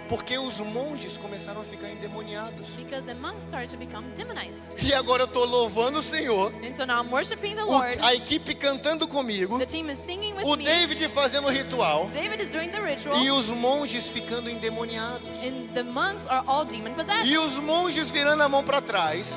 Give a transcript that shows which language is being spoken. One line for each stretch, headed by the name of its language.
Portuguese: Porque os monges começaram a ficar endemoniados.
English: Because the monks started to become demonized.
Portuguese: E agora eu tô louvando o Senhor.
English: And so now I'm worshiping the Lord.
Portuguese: A equipe cantando comigo.
English: The team is singing with
Portuguese: O
English: me.
Portuguese: David fazendo o ritual.
English: David is doing the ritual.
Portuguese: E os monges ficando endemoniados.
English: And the monks are all demon possessed.
Portuguese: E os monges virando a mão para trás.